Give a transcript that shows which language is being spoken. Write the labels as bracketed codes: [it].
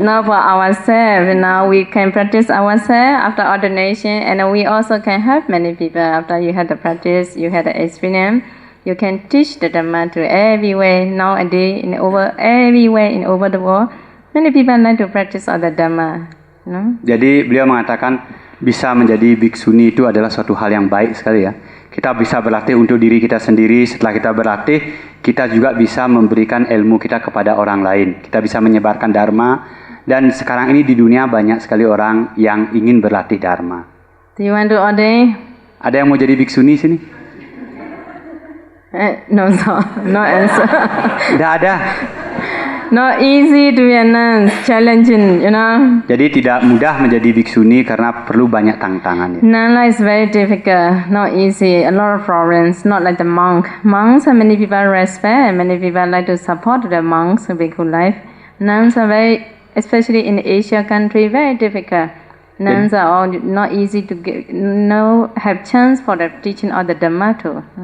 [en] Now for ourselves, now we can practice ourselves after ordination, and we also can help many people after you had the practice, you had the experience. You can teach the Dhamma to everywhere nowadays everywhere in over the world. Many people like to practice all the Dhamma. [id] Jadi beliau mengatakan bisa menjadi biksuni itu adalah suatu hal yang baik sekali ya. Kita bisa berlatih untuk diri kita sendiri. Setelah kita berlatih, kita juga bisa memberikan ilmu kita kepada orang lain. Kita bisa menyebarkan Dharma. Dan sekarang ini di dunia banyak sekali orang yang ingin berlatih Dharma. [en] Do you want to ordain? [id] Ada yang mau jadi biksuni sini? [en] No, no answer. [id] Tidak ada. [en] Not easy to be a nun, challenging, [id] Jadi tidak mudah menjadi biksuni karena perlu banyak tantangan. [en] Nun life is very difficult, not easy, a lot of problems, not like the monk. Monks, many people respect and many people like to support the monks in bhikkhu life. Nuns are very, especially in Asia country, very difficult. Nuns are all not easy to get, have chance for the teaching of the Dhamma too.